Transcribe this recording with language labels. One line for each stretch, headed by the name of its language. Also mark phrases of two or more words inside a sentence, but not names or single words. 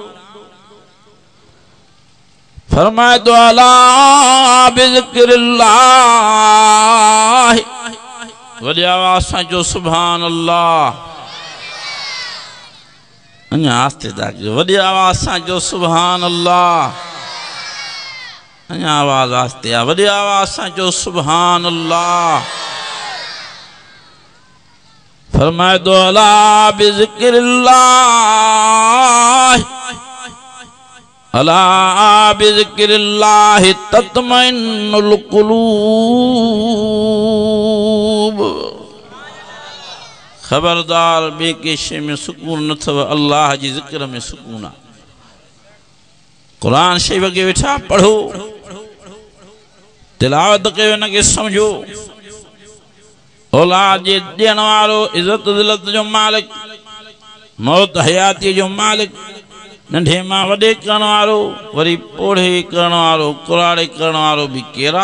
Sindhi: फरमाए तो
Arabic: ألا بذكر الله,
Sindhi: वॾी आवाज़ सां चओ
Arabic: سبحان الله.
Sindhi: अञा आस्ते था कयो, वॾी आवाज़ सां चओ
Arabic: سبحان الله.
Sindhi: अञा आवाज़ आस्ते आहे, वॾी आवाज़ सां चओ
Arabic: سبحان الله.
Sindhi: फरमाए तो
Arabic: ألا بذكر الله، ألا بذكر الله تطمئن القلوب.
Sindhi: खबरदार ॿिए के शइ में सुकून न अथव, अल्लाह जी ज़िक्र में सुकून आहे। क़ुरान शरीफ़ खे वेठा पढ़ो, तिलावत कयो, हिनखे सम्झो। औलाद जे ॾियण वारो, इज़त ज़िलत जो मालिक, मौत हयाती जो मालिक, नंढे मां वॾे करण वारो, वरी पोढ़े करण वारो, कुराड़े करण वारो बि केरा?